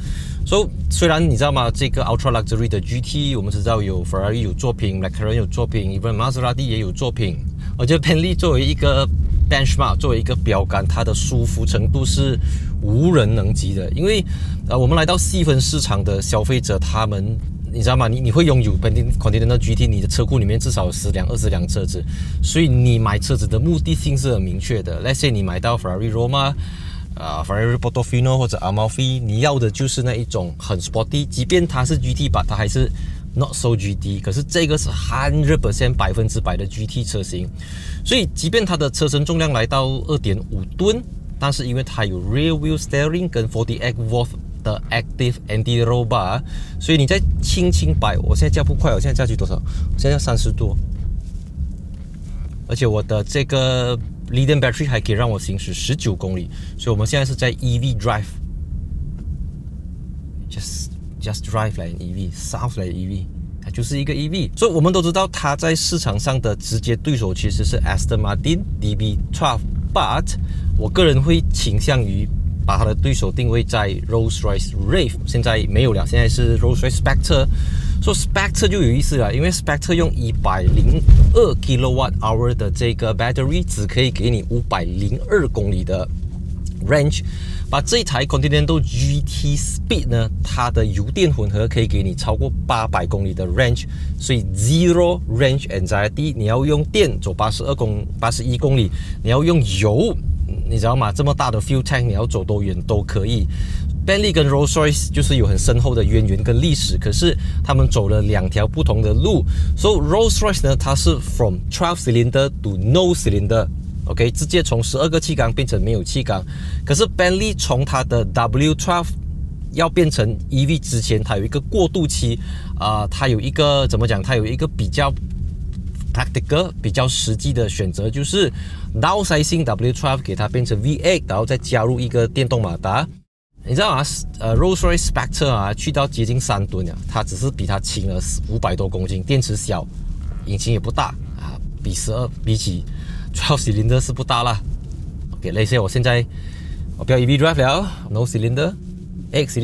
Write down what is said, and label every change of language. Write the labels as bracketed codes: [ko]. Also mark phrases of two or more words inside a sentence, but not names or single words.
[zh] 所以雖然你知道嗎，這個 [en] Ultra Luxury [zh] 的 GT 我們知道有 Ferrari 有作品， McLaren 有作品， even Maserati 也有作品。我覺得 Bentley 作為一個 benchmark， 作為一個標杆，它的舒服程度是無人能及的。因為我們來到細分市場的消費者，他們你知道嗎？你會擁有 Continental GT， 你的車庫裡面至少有10輛、20輛車子，所以你買車子的目的性是很明確的。 [en] Let's say [zh] 你買到 Ferrari Roma、Ferrari Portofino 或者 Amalfi， 你要的就是那一種很 sporty， 即便它是 GT 吧，它還是 [en] not so GT。 [zh] 可是這個是 100% 100%的 GT 車型，所以即便它的車身重量來到 2.5 噸，但是因為它有 [en] rear wheel steering [zh] 跟 48V的 [en] Active Anti-Roll Bar， [zh] 所以你在輕擺，我現在駕不快，我現在駕去多少？我現在30多，而且我的這個 [en] Lithium Battery [zh] 還可以讓我行駛19公里，所以我們現在是在 [en] EV Drive， just drive like an EV， sounds like EV， [zh] 它就是一個 EV。所以我們都知道它在市場上的直接對手其實是 Aston Martin DB12， but 我個人會傾向於把它的對手定位在 Rolls-Royce Wraith，現在沒有了，現在是 Rolls-Royce Spectre。所以 Spectre 就有意思了，因為 Spectre 用102 kWh 的這個 battery， 只可以給你502公里的 range。把這一台 Continental GT Speed 呢，它的油電混合可以給你超過800公里的 range， 所以 [en] zero range anxiety。 [zh] 你要用電走81公里，你要用油， 你知道嗎？這麼大的 [en] fuel tank， [zh] 你要走多遠都可以。Bentley 跟 Rolls-Royce 就是有很深厚的淵源跟歷史，可是他們走了2條不同的路。So Rolls-Royce 呢，它是 [en] from 12 cylinder to no cylinder。 [zh] OK， 直接從12個氣缸變成沒有氣缸。可是 Bentley 從它的 W12 要變成 EV 之前，它有一個過渡期，它有一個怎麼講？它有一個比較 practical、比較實際的選擇，就是 downsizing W12 給它變成 V8， 然後再加入一個電動馬達。你知道嗎 ？Rolls-Royce Spectre 啊，去到接近3噸啊，它只是比它輕了500多公斤，電池小，引擎也不大啊，比起 [en] 12 cylinder [zh] 是不大啦。OK， 類似我現在我不要 [en] EV drive [zh] 了 ， [en] no cylinder， [zh] 8